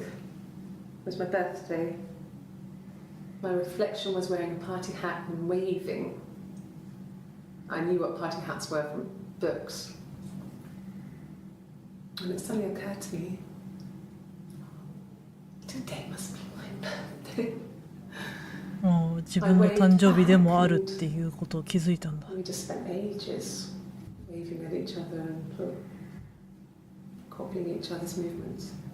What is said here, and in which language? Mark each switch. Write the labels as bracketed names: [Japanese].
[English] It was my birthday. My reflection was wearing a party hat and waving. I knew what party hats were from books. And it suddenly occurred to me, today must be my birthday. [Japanese] ああ、自分の誕生日でもあるっていうことを気づいたんだ。 [English] We just spent ages waving at each other and copying each other's movements.